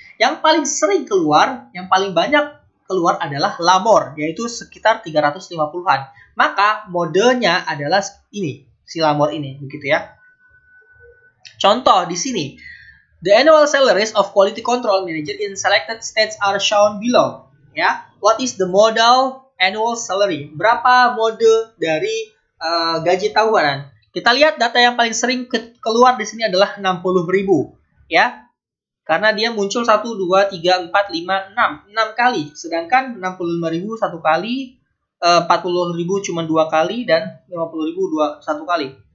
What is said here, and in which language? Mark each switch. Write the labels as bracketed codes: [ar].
[id] Yang paling sering keluar, yang paling banyak keluar adalah Lamor, yaitu sekitar 350-an. Maka modenya adalah ini, si Lamor ini, begitu ya. Contoh di sini, [en] the annual salaries of quality control manager in selected states are shown below. Ya, what is the modal annual salary? [id] Berapa mode dari gaji tahunan? Kita lihat data yang paling sering keluar di sini adalah 60.000, ya. Karena dia muncul 1, 2, 3, 4, 5, 6 kali. Sedangkan 65.000 satu kali, 40.000 cuma 2 kali, dan 50.000 satu kali.